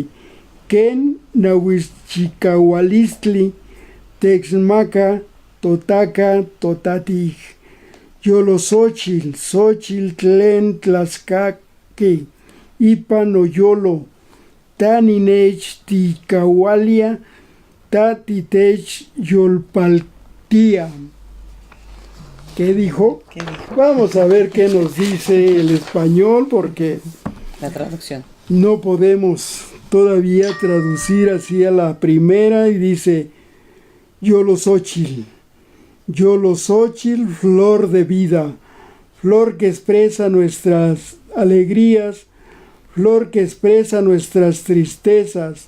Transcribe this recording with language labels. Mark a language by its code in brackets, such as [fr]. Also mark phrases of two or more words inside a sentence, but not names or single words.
[nah] Ken nahuichicahualistli texmaca totaca totatij. Yolosóchil tlen tlaxcaqui ipan noyolo. Taninech ticahualia tatitech yolpaltia. [es] ¿Qué dijo? Vamos a ver qué nos dice el español, porque la traducción no podemos todavía traducir así a la primera. Y dice Yolosóchil, flor de vida, flor que expresa nuestras alegrías, flor que expresa nuestras tristezas.